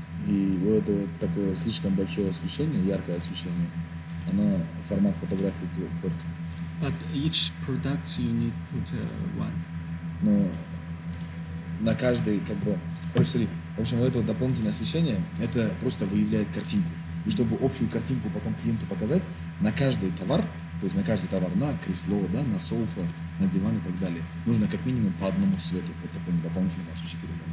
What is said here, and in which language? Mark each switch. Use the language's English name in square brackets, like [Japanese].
[Russian] И вот это вот такое слишком большое освещение, яркое освещение, оно формат фотографии портит. [English] But each product you need put one. [Russian] Но на каждый, короче, смотри, в общем, вот это вот дополнительное освещение, это просто выявляет картинку. И чтобы общую картинку потом клиенту показать, на каждый товар, то есть на каждый товар, на кресло, да, на софа, на диван и так далее, нужно как минимум по одному свету, вот такому дополнительному осветителю.